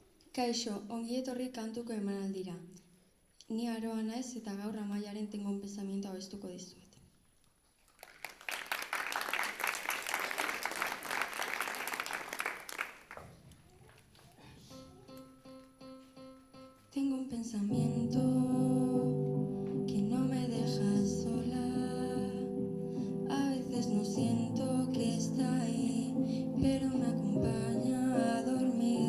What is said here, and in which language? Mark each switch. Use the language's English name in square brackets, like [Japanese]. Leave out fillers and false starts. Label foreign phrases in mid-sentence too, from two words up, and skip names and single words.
[Basque] Kaixo, ongi etorri kantuko emanaldira. Ni Aroa naiz eta gaur Amaiaren Tengo un pensamiento abestuko dizuet. [Spanish] Tengo un pensamiento que no me deja sola. A veces no siento que está ahí, pero me acompaña a dormir.